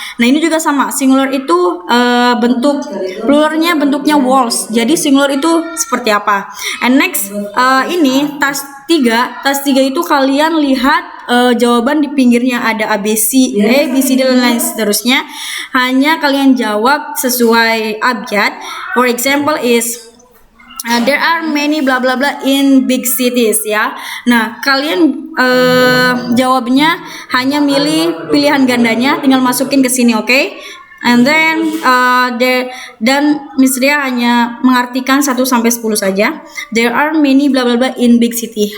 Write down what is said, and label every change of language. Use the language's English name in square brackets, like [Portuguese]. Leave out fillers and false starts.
[Indonesian] Nah, ini juga sama, singular itu pluralnya bentuknya walls, jadi singular itu seperti apa. [English] And next [Indonesian] ini tas 3 itu kalian lihat jawaban di pinggirnya ada ABC, dan lain seterusnya. Hanya kalian jawab sesuai abjad. [English] For example is there are many bla bla bla in big cities ya. [Indonesian] Nah, kalian jawabnya hanya milih pilihan gandanya, tinggal masukin ke sini, oke? [English] And then [Indonesian] dan Miss Ria hanya mengartikan 1 sampai 10 saja. [English] There are many bla bla bla in big city.